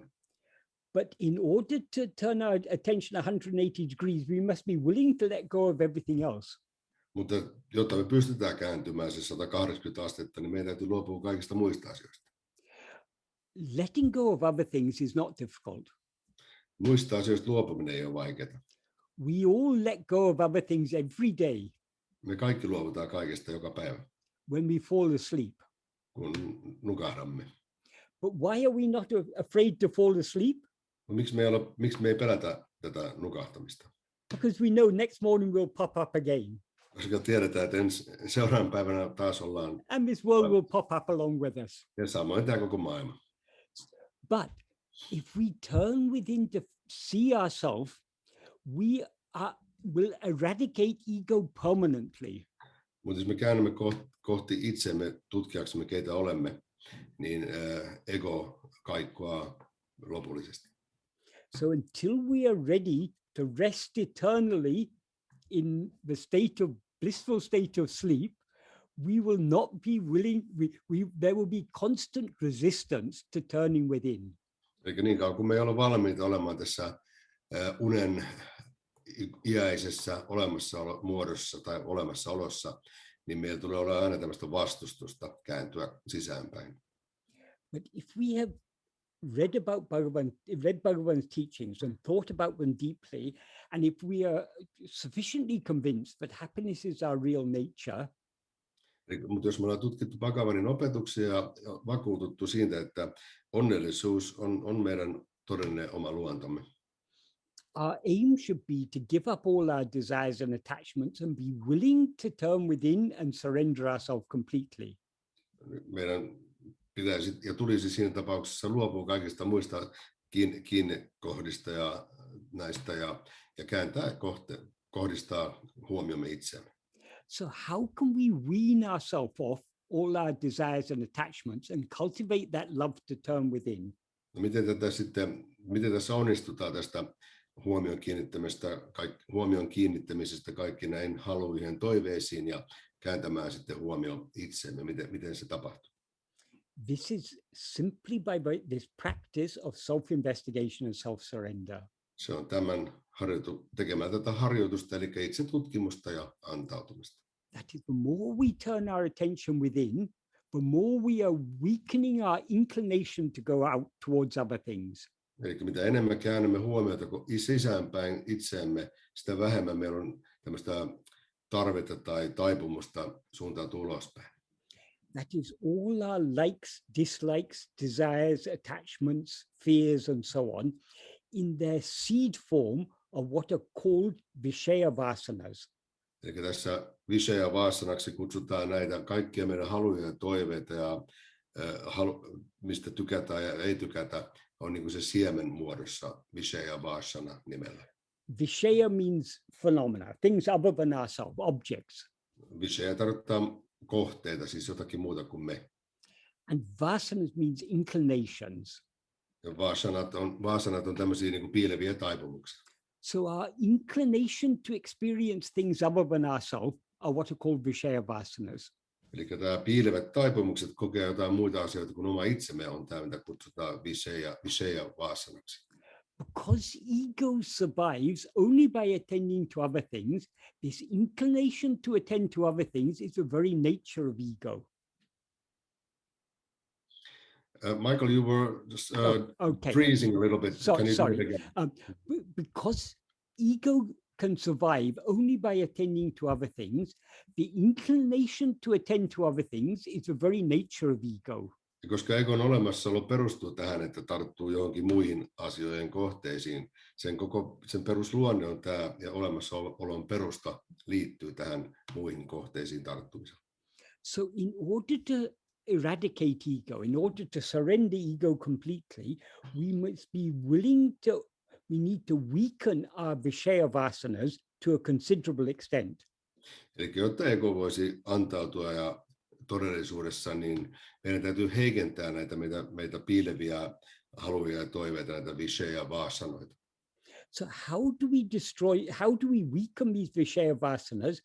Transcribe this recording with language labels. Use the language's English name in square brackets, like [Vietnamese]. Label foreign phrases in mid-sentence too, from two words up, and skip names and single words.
[English] But in order to turn our attention 180 degrees, we must be willing to let go of everything else. [Finnish] Mutta jotta me pystytään kääntymään se 180 astetta, niin meidän täytyy luopua kaikista muista asioista. [English] Letting go of other things is not difficult. [Finnish] Muista asioista luopuminen ei ole vaikeaa. [English] We all let go of other things every day [Finnish] Me kaikki luovutaan kaikesta joka päivä, [English] when we fall asleep. [Finnish] kun nukahdamme. [English] But why are we not afraid to fall asleep? [Finnish] Miksi me ei pelätä tätä nukahtamista? [English] Because we know next morning we'll pop up again. [Finnish] Koska tiedetään, että seuraavan päivänä taas ollaan. [English] And this world will pop up along with us. [Finnish] Ja samoin tämä koko maailma. [English] But if we turn within to see ourselves, we will eradicate ego permanently. [Finnish] Mutta jos me käännymme kohti itsemme tutkiaksemme, keitä olemme, niin ego kaikkoaa lopullisesti. [English] So until we are ready to rest eternally in the blissful state of sleep, we will not be willing, there will be constant resistance to turning within. [Finnish] Eli niin kauan kun me ei ole valmiita olemaan tässä unen iäisessä olemassaolomuodossa tai olemassaolossa, niin meillä tulee olla aina tämmöistä vastustusta kääntyä sisäänpäin. [English] But if we have read Bhagavan's teachings and thought about them deeply, and if we are sufficiently convinced that happiness is our real nature, [Finnish] mutta jos me ollaan tutkittu Bhagavanin opetuksia ja vakuututtu siitä, että onnellisuus on meidän todellinen oma luontomme. [English] Our aim should be to give up all our desires and attachments and be willing to turn within and surrender ourselves completely. [Finnish] Meidän pitäisi ja tulisi siinä tapauksessa luopua kaikista muista kiinnekohdista ja näistä ja kääntää kohdistaa huomiomme itseämme. [English] So how can we wean ourselves off all our desires and attachments and cultivate that love to turn within? [Finnish] No miten tässä onnistutaan tästä huomion kiinnittämisestä kaikki näin haluihin toiveisiin ja kääntämään sitten huomioon itseemme, miten se tapahtuu? [English] This is simply by this practice of self-investigation and self-surrender. [Finnish] Se on tämän tekemään tätä harjoitusta, eli itsetutkimusta ja antautumista. [English] That is, the more we turn our attention within, the more we are weakening our inclination to go out towards other things. [Finnish] Eli mitä enemmän käännämme huomiota sisäänpäin itseemme, sitä vähemmän meillä on tämmöistä tarvetta tai taipumusta suuntautua ulospäin. [English] That is all our likes, dislikes, desires, attachments, fears, and so on, in their seed form of what are called Vishaya Vasanas. [Finnish] Eli tässä Vishaya Vasanaksi kutsutaan näitä kaikkia meidän haluja ja toiveita ja mistä tykätään ja ei tykätä, on niin kuin se siemen muodossa Vishaya Vasana nimellä. [English] Vishaya means phenomena, things other than ourselves, objects. [Finnish] Vishaya tarkoittaa kohteita, siis jotakin muuta kuin me. [English] And vasanas means inclinations. [Finnish] Ja vasanat on tämmöisiä niin kuin piileviä taipumuksia. [English] So our inclination to experience things other than ourselves are what are called Vishaya Vasanas. [Finnish] Eli tämä piilevät taipumukset kokea jotain muita asioita kuin oma itsemme on tämä, mitä kutsutaan Vishaya Vasanaksi. [English] Because ego survives only by attending to other things, this inclination to attend to other things is the very nature of ego. Michael, you were just Okay. freezing a little bit. Can you Sorry. do it again? Because ego can survive only by attending to other things, the inclination to attend to other things is the very nature of ego. [Finnish] Ja koska egon olemassaolo perustuu tähän, että tarttuu johonkin muihin asioiden kohteisiin, sen perusluonne on tämä, ja olemassaolon perusta liittyy tähän muihin kohteisiin tarttumiseen. [English] So in order to eradicate ego, in order to surrender ego completely, we need to weaken our Vishaya Vasanas to a considerable extent. [Finnish] Eli jotta ego voisi antautua ja todellisuudessa, niin meidän täytyy heikentää näitä meitä piileviä haluja ja toiveita, näitä Vishaya Vasanoita. [English] So how do we weaken these Vishaya Vasanas?